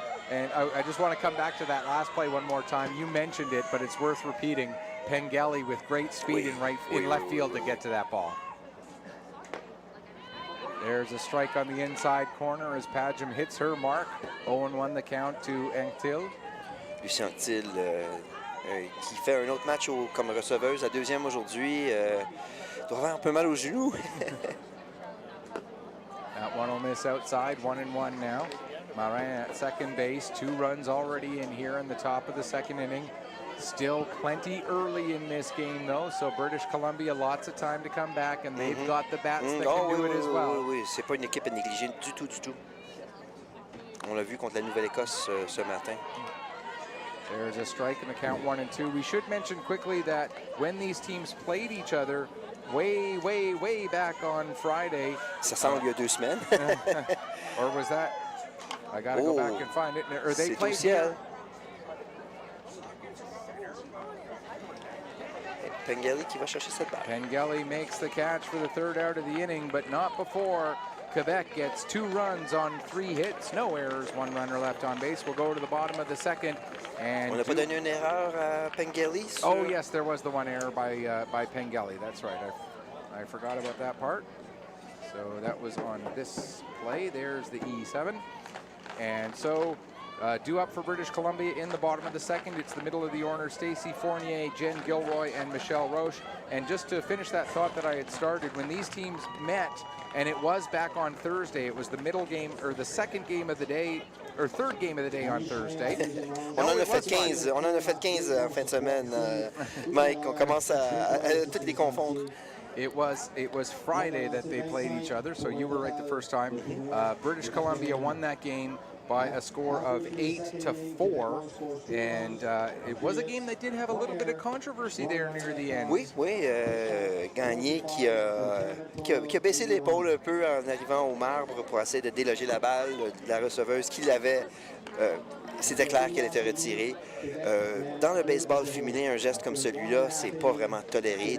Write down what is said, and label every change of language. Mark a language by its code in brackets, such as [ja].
[en] And I just want to come back to that last play one more time. You mentioned it, but it's worth repeating. Pengelly with great speed in left field to get to that ball. There's a strike on the inside corner as Padgham hits her mark. 0-1 the count to Anctil. [fr] Lucien Anctil qui fait un autre match comme receveuse, la deuxième aujourd'hui. Doit avoir un peu mal aux genoux. [en] That one will miss outside, 1-1 now. Marin at second base, 2 runs already in here in the top of the second inning. Still plenty early in this game though, so British Columbia lots of time to come back, and they've got the bats that can do it as well. [fr] Oui, c'est pas une équipe à négliger du tout. On l'a vu contre la Nouvelle-Écosse ce matin. [en] There's a strike in the count, 1-2. We should mention quickly that when these teams played each other way back on Friday. [fr] Ça semble il y a 2 semaines. [en] Or was that? I gotta go back and find it. Or they played here. [fr] Pengelly qui va chercher cette balle. [en] Pengelly makes the catch for the 3rd out of the inning, but not before Quebec gets 2 runs on 3 hits, no errors, 1 runner left on base. We'll go to the bottom of the second. And [fr] On n'a pas donné une erreur à Pengelly? [en] oh, yes, there was the 1 error by Pengelly. That's right. I forgot about that part. So that was on this play. There's the E7. And so due up for British Columbia in the bottom of the second. It's the middle of the order. Stacey Fournier, Jen Gilroy, and Michelle Roche. And just to finish that thought that I had started, when these teams met, and it was back on Thursday, it was the middle game, or the second game of the day, or third game of the day on Thursday. [fr] On en a fait 15. On en a fait 15 en fin de semaine, Mike. On commence à toutes les confondre. [en] It was Friday that they played each other, so you were right the first time. British Columbia won that game by a score of 8-4, and it was a game that did have a little bit of controversy there near the end. [fr] Oui, Gagné qui a baissé l'épaule un peu en arrivant au marbre pour essayer de déloger la balle de la receveuse qui l'avait. C'était clair qu'elle était retirée. Dans le baseball féminin, un geste comme celui-là, c'est pas vraiment toléré.